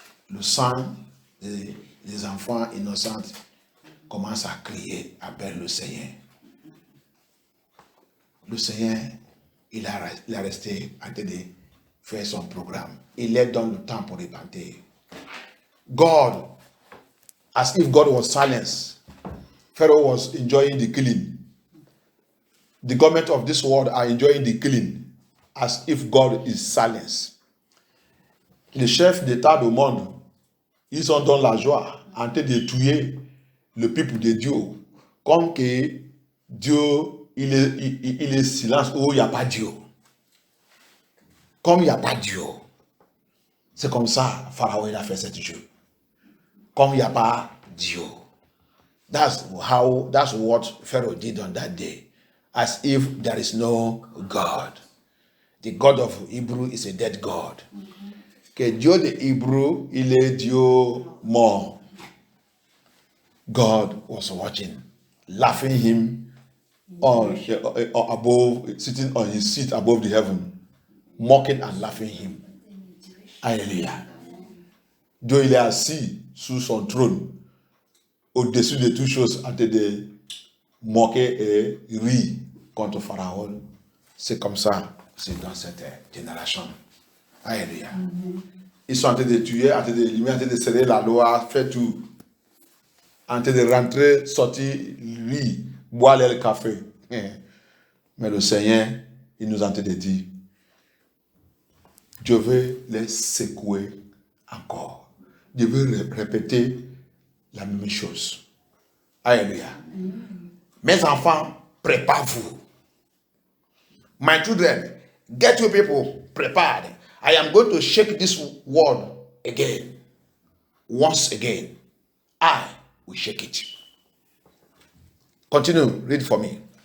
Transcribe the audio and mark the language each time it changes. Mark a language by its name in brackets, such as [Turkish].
[French] Le sang des enfants innocents commence à crier, appelle le Seigneur. Le Seigneur, il a resté en train de faire son programme. Il leur donne le temps pour repentir. [English] God, as if God was silent, Pharaoh was enjoying the killing. The government of this world are enjoying the killing, as if God is silent. [French] Les chefs d'État du monde, ils ont dans la joie en train de tuer le peuple de Dieu, comme que Dieu, il est silence où il n'y a pas Dieu. Comme il n'y a pas Dieu. C'est comme ça, Pharaon il a fait 7 jours. Comme il n'y a pas Dieu. [English] That's what Pharaoh did on that day. As if there is no God. The God of Hebrew is a dead God. [French] Que Dieu de Hébreu, il est Dieu mort. [English] God was watching, laughing him above, sitting on his seat above the heaven, mocking and laughing him. [French] Alléluia. Dieu il est assis sur son trône, au-dessus de toutes choses, en train de moquer et rire contre Pharaon. C'est comme ça, c'est dans cette génération. Alléluia. Ils sont en train de tuer, en train d'éliminer, en train de serrer la loi, faire tout. En train de rentrer, sortir, lui, boire le café. Mais le Seigneur, il nous a en train de dire, je vais les secouer encore. Je vais répéter la même chose. Alléluia. Mes enfants, préparez-vous. [English] My children, get your people prepared. I am going to shake this world again. Once again. I will shake it. Continue, read for me.